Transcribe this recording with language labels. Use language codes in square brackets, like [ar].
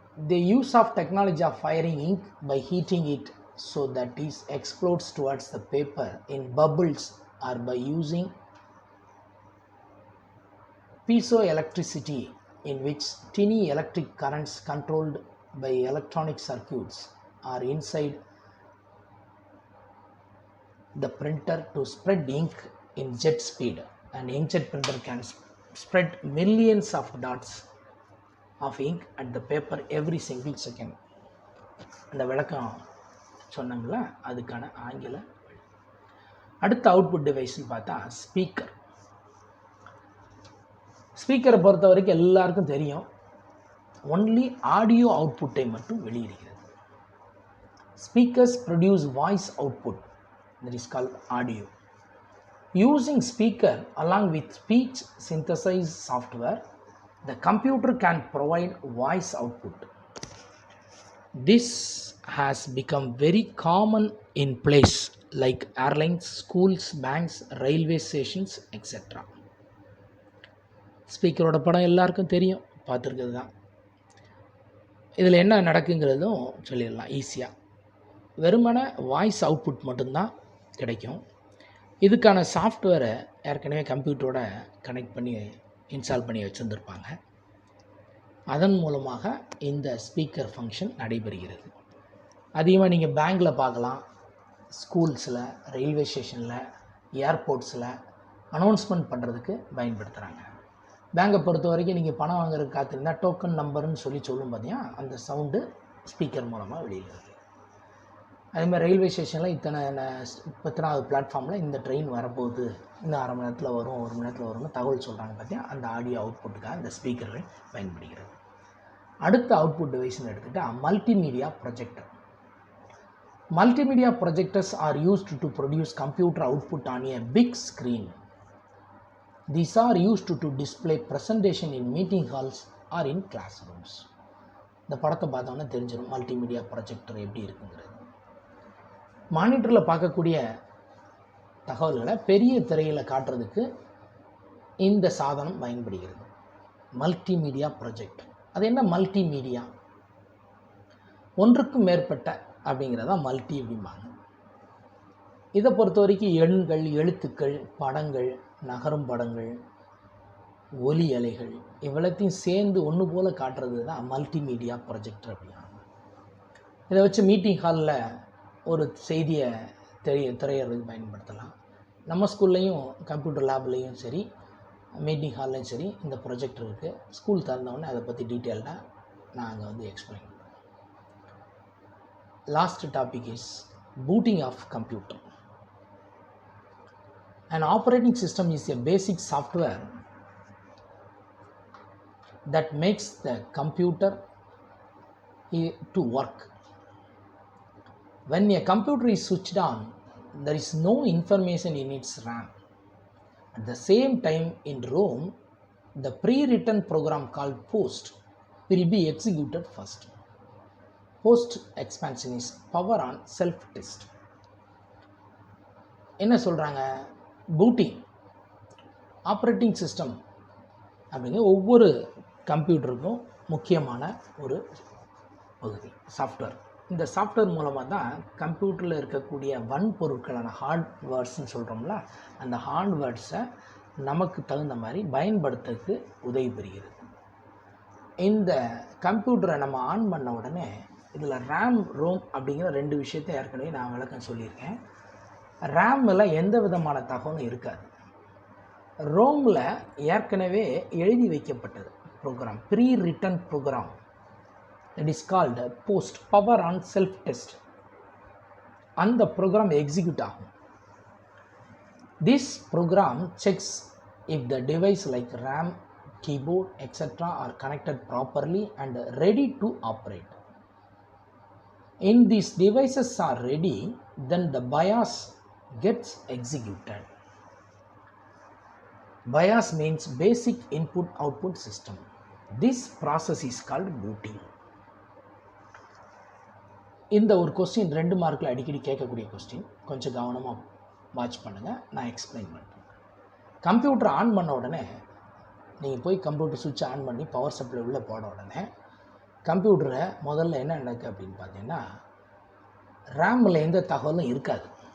[en] The use of technology of firing ink by heating it so that it explodes towards the paper in bubbles or by using piezoelectricity in which tiny electric currents controlled by electronic circuits are inside the printer to spread ink in jet speed. An inkjet printer can spread millions of dots of ink at the paper every single second. [ta] அந்த விளக்கம் சொன்னோம்ல, அதுக்கான ஆங்கில. அடுத்த output டிவைஸ்னு பார்த்தா ஸ்பீக்கரை பொறுத்த வரைக்கும் எல்லாருக்கும் தெரியும், ஒன்லி ஆடியோ அவுட்புட்டை மட்டும் வெளியிடுகிறது. [en] Speakers produce voice output, that is called audio. Using speaker along with speech synthesis software, the computer can provide voice output. This has become very common in places like airlines, schools, banks, railway stations, etc. [ta] ஸ்பீக்கரோட படம் எல்லாருக்கும் தெரியும், பார்த்துருக்கிறது தான். இதில் என்ன நடக்குங்கிறதும் சொல்லிடலாம் ஈஸியாக. வெறுமன voice output மட்டும்தான் கிடைக்கும். இதுக்கான சாஃப்ட்வேரை ஏற்கனவே கம்ப்யூட்டரோட கனெக்ட் பண்ணி இன்ஸ்டால் பண்ணி வச்சுருந்துருப்பாங்க. அதன் மூலமாக இந்த ஸ்பீக்கர் ஃபங்க்ஷன் நடைபெறுகிறது. அதிகமாக நீங்கள் பேங்கில் பார்க்கலாம், ஸ்கூல்ஸில், ரயில்வே ஸ்டேஷனில், ஏர்போர்ட்ஸில் அனௌன்ஸ்மெண்ட் பண்ணுறதுக்கு பயன்படுத்துகிறாங்க. பேங்கை பொறுத்த வரைக்கும் நீங்கள் பணம் வாங்குறதுக்கு காத்திருந்தால் டோக்கன் நம்பர்னு சொல்லும் பார்த்தீங்கன்னா, அந்த சவுண்டு ஸ்பீக்கர் மூலமாக வெளியிடுறது. அதேமாதிரி ரயில்வே ஸ்டேஷனில் இத்தனாவது பிளாட்ஃபார்மில் இந்த ட்ரெயின் வரப்போகுது, இன்னும் அரை மணி நேரத்தில் வரும், 1 மணி நேரத்தில் வரும்னு தகவல் சொல்கிறாங்க பார்த்தீங்கன்னா, அந்த ஆடியோ அவுட்புட்டுக்காக இந்த ஸ்பீக்கர்கள் பயன்படுகிறது. அடுத்த அவுட்புட் டிவைஸ்னு எடுத்துக்கிட்டால் multimedia projector. Multimedia projectors are used to produce computer output on a big screen. These are used to display presentation in meeting halls or in classrooms. இந்த படத்தை பார்த்தோன்னா தெரிஞ்சிடும் மல்டிமீடியா ப்ரொஜெக்டர் எப்படி இருக்குங்கிறது. மானிட்டரில் பார்க்கக்கூடிய தகவல்களை பெரிய திரையில் காட்டுறதுக்கு இந்த சாதனம் பயன்படுகிறது, மல்டிமீடியா ப்ரொஜெக்டர். அது என்ன மல்டிமீடியா? ஒன்றுக்கும் மேற்பட்ட அப்படிங்கிறதா மல்டி அப்படிம்பாங்க. இதை பொறுத்த வரைக்கும் எண்கள், எழுத்துக்கள், படங்கள், நகரும் படங்கள், ஒலி அலைகள் இவ்வளத்தையும் சேர்ந்து ஒன்று போல் காட்டுறது தான் மல்டிமீடியா ப்ரொஜெக்டர் அப்படின்னாங்க. இதை வச்சு மீட்டிங் ஹாலில் ஒரு செய்தியை திரையிறதுக்கு பயன்படுத்தலாம். நம்ம ஸ்கூல்லையும் கம்ப்யூட்டர் லேப்லேயும் சரி, மீட்டிங் ஹால்லையும் சரி இந்த ப்ரொஜெக்டர் இருக்குது. ஸ்கூல் திறந்தவொடனே அதை பற்றி டீட்டெயில்டாக நாங்கள் வந்து எக்ஸ்பிளைன் பண்ணுறோம். [en] Last topic is booting of computer. An operating system is a basic software that makes the computer to work. When a computer is switched on, there is no information in its RAM. At the same time, in ROM, the pre-written program called post will be executed first. Post expansion is power on self test. [ta] என்ன சொல்கிறாங்க, booting operating system அப்படிங்கிற ஒவ்வொரு கம்ப்யூட்டருக்கும் முக்கியமான ஒரு பகுதி software. இந்த software மூலமாக தான் கம்ப்யூட்டரில் இருக்கக்கூடிய வன்பொருட்களான ஹார்ட்வேர்ட்ஸ்ன்னு சொல்கிறோம்ல, அந்த ஹார்ட்வேர்ட்ஸை நமக்கு தகுந்த மாதிரி பயன்படுத்துறதுக்கு உதவி பெறுகிறது. இந்த கம்ப்யூட்டரை நம்ம ஆன் பண்ண உடனே இதில் ரேம், ரோம் அப்படிங்கிற 2 விஷயத்தை ஏற்கனவே நான் விளக்கம் சொல்லியிருக்கேன். ரேமில் எந்த விதமான தகவலும் இருக்காது. ரோமில் ஏற்கனவே எழுதி வைக்கப்பட்டது program, pre return program, [en] It is called post power on self test. [ta] அந்த ப்ரோக்ராம் எக்ஸிக்யூட் ஆகும். [en] This program checks if the device like RAM, keyboard, etc. are connected properly and ready to operate. In these devices are ready, then the BIOS gets executed. BIOS means basic input output system. This process is called booting. [ta] இந்த ஒரு question 2 மார்க்கில் அடிக்கடி கேட்கக்கூடிய question, கொஞ்சம் கவனமாக watch பண்ணுங்கள், நான் explain பண்ணுறேன். கம்ப்யூட்டர் ஆன் பண்ண உடனே நீங்கள் போய் கம்ப்யூட்டர் சுவிட்ச் ஆன் பண்ணி பவர் சப்ளை உள்ளே போட உடனே கம்ப்யூட்டரை முதல்ல என்ன நடக்குது அப்படின்னு பார்த்தீங்கன்னா, ரேமில் எந்த தகவலும் இருக்காது.